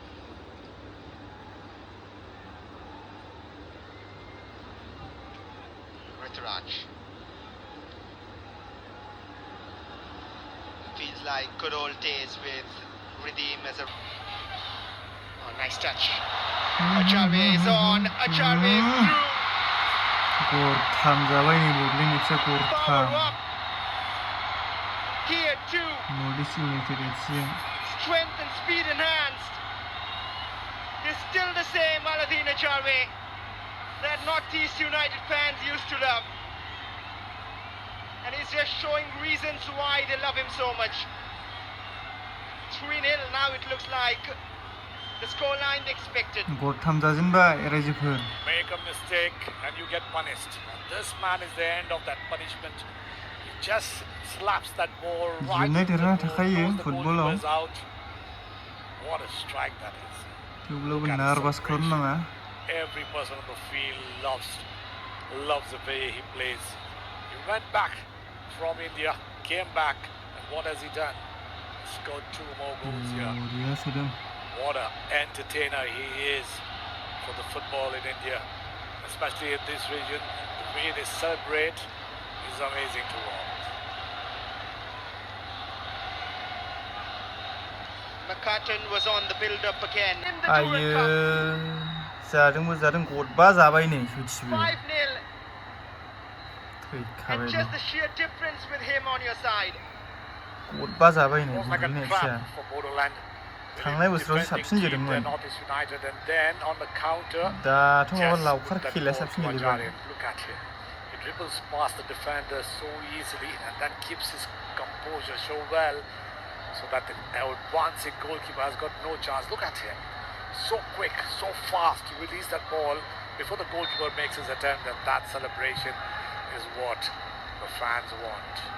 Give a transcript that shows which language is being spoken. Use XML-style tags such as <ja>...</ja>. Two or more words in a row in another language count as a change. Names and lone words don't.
<en>Rituraj. Feels like good old days with Redeem as a... Oh, nice touch. Acharve is on. Acharve is through.</en> <brx>गरथाम जाबाय नै बड'लेण्ड एफसिआ गरथाम</brx> <en>Here too.</en> <brx>नर्थ इस्ट इउनाइटेड एफसिजों</brx> <en>Strength and speed enhanced. He's still the same Aladdin Acharve that Northeast United fans used to love. And he's just showing reasons why they love him so much. 3-0 now it looks like. The scoreline expected.</en> <brx>गरथाम जाजेनबाय रायजोफोर</brx> <en>Make a mistake and you get punished. And this man is the end of that punishment. He just slaps that ball right into the goal, throws the goalkeepers out. What a strike that is.</en> <brx>थेवब्लाबो नार्भास खालामनाङा</brx> <en>Every person on the field loves the way he plays. He went back from India, came back, and what has he done? He scored 2 more goals here. What an entertainer he is for the football in India, especially in this region. The way they celebrate is amazing to watch. McCartan was on the build-up again in the Durand Cup.</en> <brx>जादोंबो जादों गदबा जाबाय नै सयथिबो</brx> <en>5-0. And just the sheer difference with him on your side.</en> <brx>गदबा जाबाय नै</brx> <en>It was like a बड'लेण्ड trap</en> <brx>एफसिआ</brx> <en>for Bodoland.</en> <brx>थांनाय बोसोराव साबसिन जोदोंमोन</brx> <en>Northeast United, and then on the counter,</en> <brx>दाथ' माबा</brx> <en>just</en> <brx>लावखार</brx> <en>put that</en> <brx>खेलाया</brx> <en>ball</en> <brx>साबसिन</brx> <en>to</en> <brx>गेलेबाय</brx> <en>Acharya. Look at him. He dribbles past the defender so easily and then keeps his composure so well, so that the advancing goalkeeper has got no chance. Look at him. So quick, so fast to release that ball before the goalkeeper makes his attempt, and that celebration is what the fans want.</en>